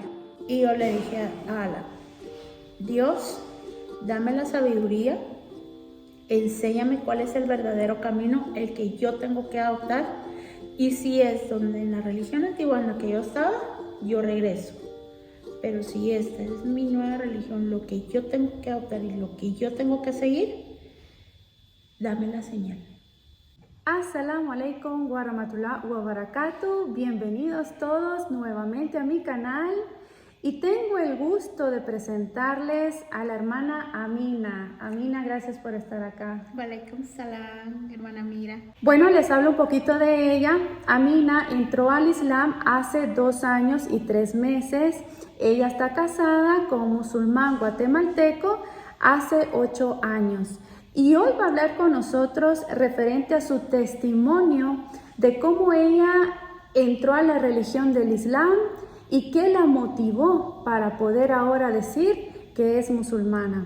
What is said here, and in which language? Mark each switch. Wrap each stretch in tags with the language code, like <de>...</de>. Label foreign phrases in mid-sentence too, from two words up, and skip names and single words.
<es>Y yo le dije a Allah, Dios, dame la sabiduría, enséñame cuál es el verdadero camino, el que yo tengo que adoptar. Y si es donde en la religión antigua en la que yo estaba, yo regreso. Pero si esta es mi nueva religión, lo que yo tengo que adoptar y lo que yo tengo que seguir, dame la señal.</es> <ar>السلام عليكم ورحمة الله وبركاته.</ar> <es>Bienvenidos todos nuevamente a mi canal y tengo el gusto de presentarles a la hermana Amina. Amina, gracias por estar acá.</es> <ar>وعليكم السلام,</ar> <es>hermana Mira. Bueno, les hablo un poquito de ella. Amina entró al Islam hace 2 años y 3 meses. Ella está casada con un musulmán guatemalteco hace 8 años. Y hoy va a hablar con nosotros referente a su testimonio de cómo ella entró a la religión del Islam y qué la motivó para poder ahora decir que es musulmana.</es>